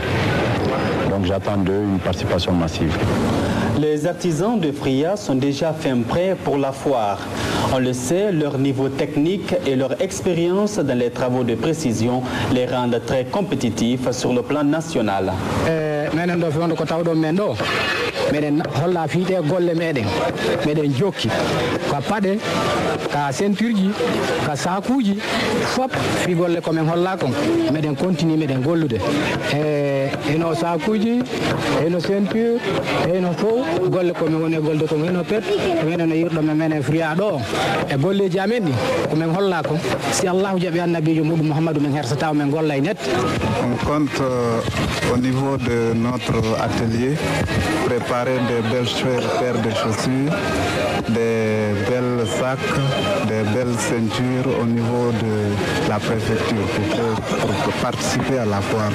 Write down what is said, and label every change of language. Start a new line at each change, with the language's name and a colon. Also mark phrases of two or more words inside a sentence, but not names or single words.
French: Donc j'attends d'eux une participation massive. Les artisans de Fria sont déjà fin prêts pour la foire. On le sait, leur niveau technique et leur expérience dans les travaux de précision les rendent très compétitifs sur le plan national.
Fula: meɗen holla fiite golle meɗen jokki ko paɗe ka ceinture ji ka sakuji fop fi golle komin holla kon meɗen continue meɗen gollude eno sakuji eno ceinture eno fof golle komin woni golde kon eno pet meɗen yirɗo men Fria ɗo e golleji amen ɗi komin holla kon si Allahu jaɓi annabijo muɗum Mouhamadou min hersata men golla e net.
French: On compte au niveau de notre atelier préparer des belles paires de chaussures, des belles sacs, des belles ceintures au niveau de la préfecture pour participer à la foire.